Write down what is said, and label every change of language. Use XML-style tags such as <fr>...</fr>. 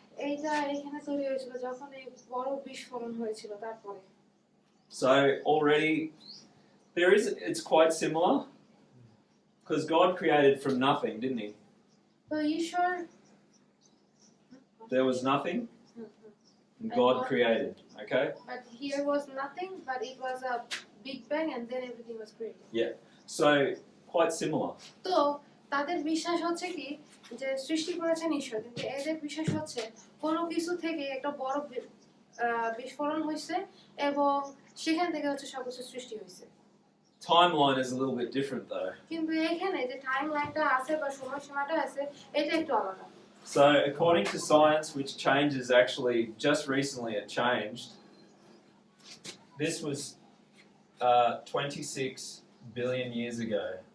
<bn>এইটা এখানে তৈরি হয়েছিল যখন এই বড় বিস্ফোরণ হয়েছিল তারপরে</bn> <en>So already it's quite similar because God created from nothing, didn't he?</en> <bn>তো ঈশ্বর</bn> <en>There was nothing and God created, okay? but here was nothing but it was a big bang and then everything was created So quite similar.</en> <bn>তো তাদের বিশ্বাস হচ্ছে কি যে সৃষ্টি করেছেন ঈশ্বর, কিন্তু এদের বিশ্বাস হচ্ছে কোনো কিছু থেকে একটা বড় বিস্ফোরণ হয়েছে এবং সেখান থেকে হচ্ছে সবকিছু সৃষ্টি হয়েছে।</bn> <en>Timeline is a little bit different though.</en> <bn>কিন্তু এখানে যে টাইম লাইনটা আছে বা সময়সীমাটা আছে এটা একটু আলাদা।</bn> <en>So, according to science, which changes actually just recently, it changed. This was 26 billion years ago.</en>